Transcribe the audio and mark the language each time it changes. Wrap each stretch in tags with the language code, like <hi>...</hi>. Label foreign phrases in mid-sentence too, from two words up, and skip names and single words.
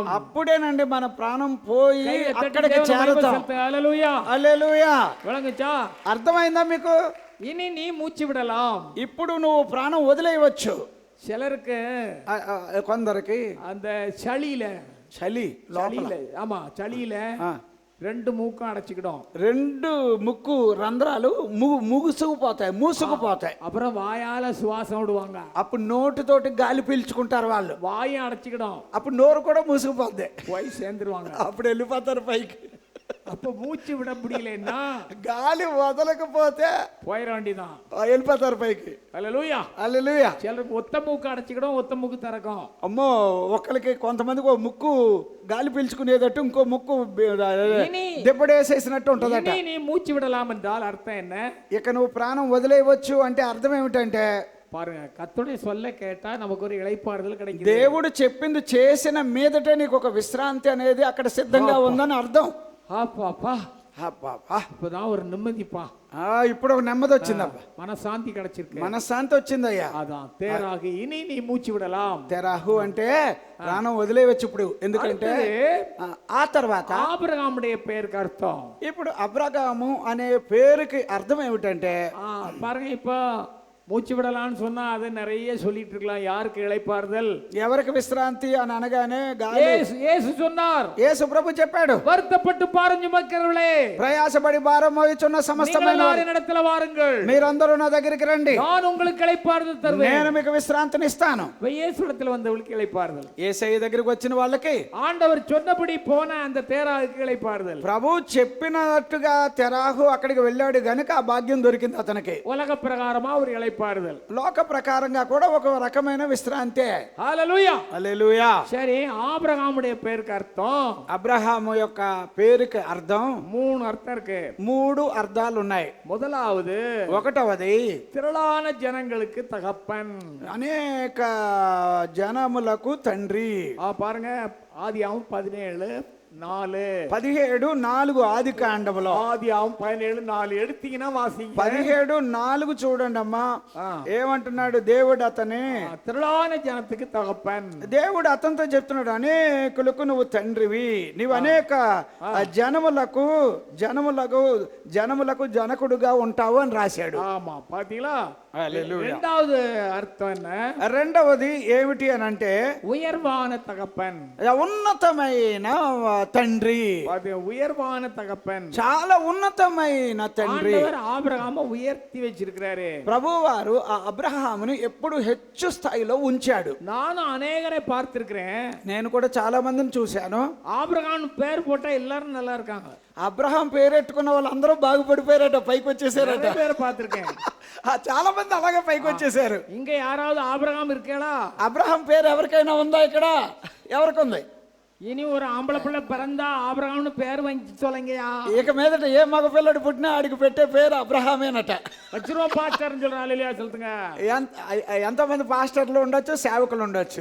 <te>అప్పుడేనండి మన ప్రాణం పోయి అక్కడికి చేరుతాం. హల్లెలూయా, హల్లెలూయా.</te> <ta>విளங்குచా?</ta> <te>అర్థమైందా మీకు?</te> <ta>இனி நீ மூச்சு விடலாம்.</ta> <te>ఇప్పుడు నువ్వు ప్రాణం వదిలేయవచ్చు.</te> <ta>சிலருக்கு</ta> <te>కొందరికి</te> <ta>அந்த சளியில சளியில 2 மூக்கும் அடைச்சிக்கிடும்.</ta> <te>2 ముక్కు రంధ్రాలు మూసుకుపోతాయి.</te> <ta>அப்புறம் வாயால சுவாசம் விடுவாங்க.</ta> <te>అప్పుడు నోటితోటి గాలి పీల్చుకుంటారు వాళ్ళు.</te> <ta>வாயும் அடைச்சிக்கிடும்.</ta> <te>అప్పుడు నోరు కూడా మూసుకుపోద్ది.</te> <ta>போய் சேர்ந்துருவாங்க.</ta> <te>అప్పుడు వెళ్ళిపోతారు పైకి.</te> <ta>அப்ப மூச்சு விட முடியலன்னா</ta> <te>గాలి వదలకపోతే</te> <ta>போயிட வேண்டிதான்.</ta> <te>వెళ్ళిపోతారు పైకి.</te> <ta>அல்லேலூயா.</ta> <te>హల్లెలూయా.</te> <ta>சிலருக்கு ஒத்த மூக்கு அடைச்சிக்கிடும், ஒத்த மூக்கு திறக்கும்.</ta> <te>అమ్మో ఒక్కరికి కొంతమందికి ఓ ముక్కు గాలి పీల్చుకునేటట్టు ఇంకో ముక్కు దెబ్బడేసేసినట్టు ఉంటదట.</te> <ta>இனி நீ மூச்சு விடலாம் என்றால் அர்த்தம் என்ன?</ta> <te>ఇక నువ్వు ప్రాణం వదిలేయవచ్చు అంటే అర్థం ఏమిటంటే</te> <ta>பாருங்க, கர்த்தருடைய சொல்ல கேட்டா நமக்கு ஒரு இளைப்பாறுதல் கிடைக்குது.</ta> <te>దేవుడు చెప్పింది చేసిన మీదటే నీకు ఒక విశ్రాంతి అనేది అక్కడ సిద్ధంగా ఉందని అర్థం.</te> <ta>ஆப்பாப்பா,</ta> <te>అబ్బబ్బా.</te> <ta>இப்பதான் ஒரு நிம்மதிப்பா,</ta> <te>ఇప్పుడు ఒక నెమ్మది వచ్చిందబ్బా,</te> <ta>மனசாந்தி கிடைச்சிருக்கு.</ta> <te>మనశ్శాంతి వచ్చిందయ్యా.</te> <ta>அதான் தேராகி இனி நீ மூச்சு விடலாம்.</ta> <te>తెరాహు అంటే ప్రాణం వదిలేయవచ్చు ఇప్పుడు. ఎందుకంటే ఆ తర్వాత</te> <ta>ஆபிரகாமுடைய பேருக்கு அர்த்தம்.</ta> <te>ఇప్పుడు అబ్రహాము అనే పేరుకి అర్థం ఏమిటంటే</te> <ta>பாருங்க, இப்ப மூச்சு விடலான்னு சொன்னா அது நிறைய சொல்லிட்டு இருக்கலாம். யாருக்கு இளைப்பாறுதல்,</ta> <te>ఎవరికి విశ్రాంతి అని అనగానే</te> <ta>இயேசு சொன்னார்,</ta> <te>యేసు ప్రభు చెప్పాడు,</te> <ta>வருத்தப்பட்டு பாரம் சுமக்கிறவர்களே,</ta> <te>ప్రయాసపడి భారం మోయుచున్న సమస్తమైన</te> <ta>இடத்துல வாருங்கள்,</ta> <te>మీరందరూ నా దగ్గరికి రండి,</te> <ta>நான் உங்களுக்கு இளைப்பாறுதல் తరుவேன்.</ta> <te>నేను మీకు విశ్రాంతిని ఇస్తాను.</te> <ta>இயேசு இடத்துல வந்தவங்களுக்கு இளைப்பாறுதல்,</ta> <te>యేసయ్య దగ్గరికి వచ్చిన వాళ్ళకి</te> <ta>ஆண்டவர் சொன்னபடி போன அந்த தேராவுக்கு இளைப்பாறுதல்.</ta> <te>ప్రభు చెప్పినట్టుగా తెరాహు అక్కడికి వెళ్ళాడు గనుక ఆ భాగ్యం దొరికింది అతనికి.</te> <ta>உலக பிரகாரமா ஒரு இளைப்பாறுதல்,</ta> <te>లోక ప్రకారంగా కూడా ఒక రకమైన విశ్రాంతి. హల్లెలూయా. హల్లెలూయా.</te> <ta>சரி, ஆபிரகாமுடைய பேருக்கு அர்த்தம்,</ta> <te>అబ్రహాము యొక్క పేరుకి అర్థం</te> <ta>3 అర్థం இருக்கு.</ta> <te>3 అర్థాలు ఉన్నాయి.</te> <ta>முதலாவது,</ta> <te>ఒకటవది</te> <ta>திரளான ஜனங்களுக்கு தகப்பன்.</ta> <te>అనేక జనములకు తండ్రి.</te> <ta>பாருங்க, ஆதியாகமம் 17:4.</ta> <te>17:4 ఆది కాండములో.</te> <ta>ஆதியாகமம் 17:4 எடுத்தீங்கன்னா வாசிங்க.</ta> <te>17:4 చూడండి అమ్మా. ఏమంటున్నాడు దేవుడు అతని?</te> <ta>திரளான ஜனத்துக்கு தகப்பன்.</ta> <te>దేవుడు అతనితో చెప్తున్నాడు, అనేకులకు నువ్వు తండ్రివి, నీవు అనేక జనములకు జనకుడుగా ఉంటావు అని రాశాడు.</te> <ta>ஆமா, பாத்தீங்களா?</ta> <te>హల్లెలూయా.</te> <ta>இரண்டாவது అర్థం என்ன?</ta> <te>రెండవది ఏమిటి అని అంటే</te> <ta>உயர்வான தகப்பன்.</ta> <te>ఉన్నతమైన తండ్రి.</te> <ta>உயர்வான தகப்பன்,</ta> <te>చాలా ఉన్నతమైన తండ్రి.</te> <ta>ஆண்டவர் ஆபிரகாமை உயர்த்தி வச்சிருக்கிறாரு.</ta> <te>ప్రభువారు ఆ అబ్రహామును ఎప్పుడు హెచ్చు స్థాయిలో ఉంచాడు.</te> <ta>நானும் அநேகரை பார்த்திருக்கிறேன்.</ta> <te>నేను కూడా చాలా మందిని చూశాను.</te> <ta>ஆபிரகாம் பேர் போட்டா எல்லாரும் நல்லா இருக்காங்க.</ta> <te>అబ్రహాం పేరెట్టుకున్న వాళ్ళందరూ బాగుపడిపోయారట, పైకి వచ్చేసారట.</te> <ta>பேர் பார்த்திருக்கேன்.</ta> <te>చాలా మంది అలాగే పైకి వచ్చేసారు.</te> <ta>இங்க யாராவது ஆபிரகாம் இருக்கேடா?</ta> <te>అబ్రహాం పేరు ఎవరికైనా ఉందా ఇక్కడ? ఎవరికి ఉంది?</te> <ta>இனி ஒரு ஆம்பளை பிள்ளை பிறந்தா ஆபிரகாம்னு பேர் வாங்கி சொல்லுங்கயா.</ta> <te>ఇక మీదట ఏ మగ పిల్లడు పుట్టినా ఆడికి పెట్టే పేరు అబ్రహామేనట.</te> <ta>வச்சிருவோம் பாஸ்டர்னு சொல்ற ஆளுலையா சொல்லுங்க.</ta> <te>ఎంతమంది పాస్టర్లు ఉండొచ్చు, సేవకులు ఉండొచ్చు.</te>